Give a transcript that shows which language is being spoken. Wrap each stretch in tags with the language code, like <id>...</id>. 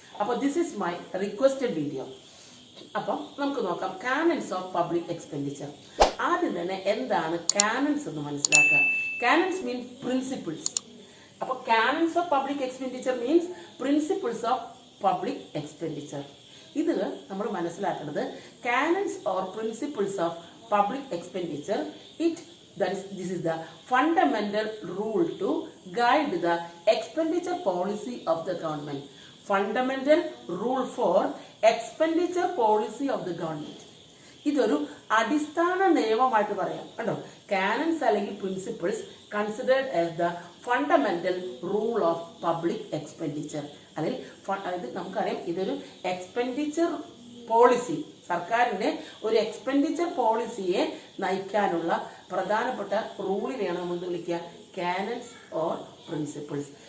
<ml>അപ്പോൾ</ml> <en>This is my requested video.</en> <ml>അപ്പം നമുക്ക് നോക്കാം കാനൻസ് ഓഫ് പബ്ലിക് എക്സ്പെൻഡിച്ചർ. ആദ്യം തന്നെ എന്താണ് കാനൻസ് എന്ന് മനസ്സിലാക്കുക.</ml> <en>Canons means principles. അപ്പോൾ canons of public expenditure means principles of public expenditure.</en> <ml>ഇത് നമ്മൾ മനസ്സിലാക്കുന്നത്</ml> <en>Canons or principles of public expenditure, this is the fundamental rule to guide the expenditure policy of the government. Fundamental rule for expenditure policy of the government.</en> <ml>ഇതൊരു അടിസ്ഥാന നിയമമായിട്ട് പറയാം കേട്ടോ. Canons അല്ലെങ്കിൽ</ml> <en>Principles considered as the fundamental rule of public expenditure.</en> <ml>അല്ലെങ്കിൽ നമുക്കറിയാം ഇതൊരു expenditure policy, സർക്കാരിൻ്റെ ഒരു എക്സ്പെൻഡിച്ചർ പോളിസിയെ നയിക്കാനുള്ള പ്രധാനപ്പെട്ട റൂളിനെയാണ് നമ്മൾ വിളിക്കുക കാനൻസ് ഓർ പ്രിൻസിപ്പിൾസ്.</ml>